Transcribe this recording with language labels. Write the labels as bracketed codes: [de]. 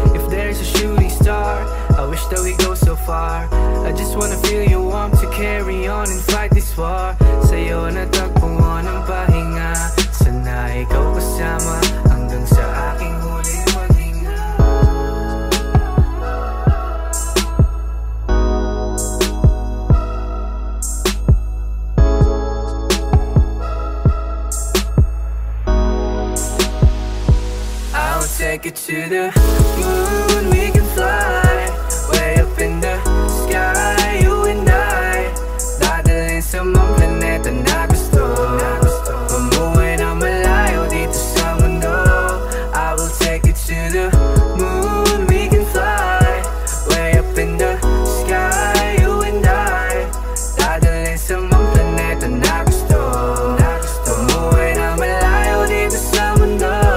[en] If there's a shooting star, I wish that we go so far. I just wanna feel your warmth to carry on and fight this war. [tl] Sa'yo natagpuan ang pahinga, sana ikaw kasama hanggang sa aking huling maghinga. [en] take it to the moon. We can fly way up in the sky, you and I. [tl] Dadalhin sa mga planeta na gusto. Umuwi na malayo dito sa mundo. [en] I will take it to the moon. We can fly way up in the sky, you and I. [tl] Dadalhin sa mga planeta na gusto. Umuwi na malayo dito sa mundo.